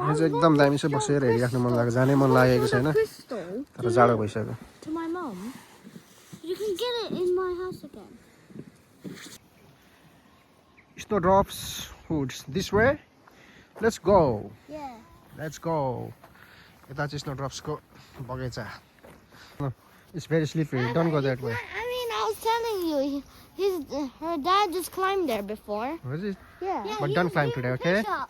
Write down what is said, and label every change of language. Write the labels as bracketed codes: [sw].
[ne] यहाँ चाहिँ एकदम दामी छ बसेर हेरिराख्नु मन लाग्यो जानै मन लागेको छैन [en] Crystal [ne] तर जाडो भइसक्यो [en] to my mum. You can get it in my house again. Snow drops foods this way let's go Yeah. [ne] यता चाहिँ स्नो ड्रप्सको बगैँचा [en] It's very slippery. Don't go that way. I mean, I was telling you, her dad just climbed there before. Was it? Yeah. But don't climb today, okay?